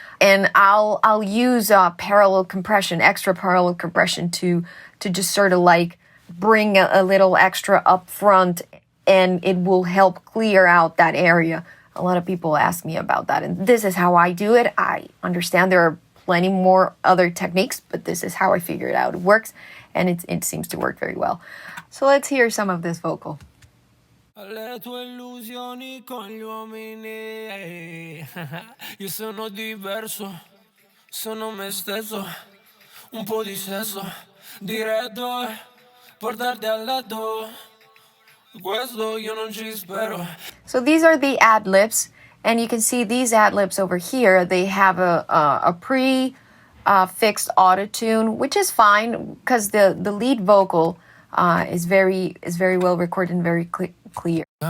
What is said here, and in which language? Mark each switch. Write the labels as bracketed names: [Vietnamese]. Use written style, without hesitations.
[English] And I'll use parallel compression, extra parallel compression to just sort of like bring a little extra up front, and it will help clear out that area. A lot of people ask me about that, and this is how I do it. I understand there are plenty more other techniques, but this is how I figure it out. It works, and it seems to work very well. So let's hear some of this vocal. [Italian] Le tue illusioni con gli uomini. Io sono diverso, sono me stesso. Un po' di sesso, diretto, portarti a letto. Questo io non ci spero. [English] So these are the ad-libs, and you can see these ad-libs over here. They have a pre-fixed auto-tune, which is fine because the lead vocal is very well recorded and very clear.